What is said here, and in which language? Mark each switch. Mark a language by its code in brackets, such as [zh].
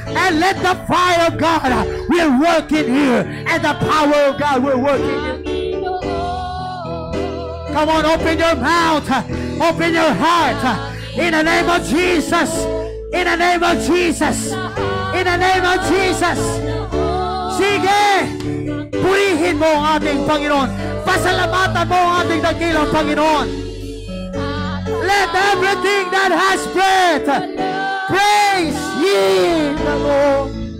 [en] And let the fire of God will work in here, and the power of God will work in you. Come on, open your mouth, open your heart, in the name of Jesus, in the name of Jesus, in the name of Jesus. [tl] Sige, purihin mo ang ating Panginoon, pasalamatan mo ang ating dakilang Panginoon. [en] Let everything that has breath praise ye the Lord.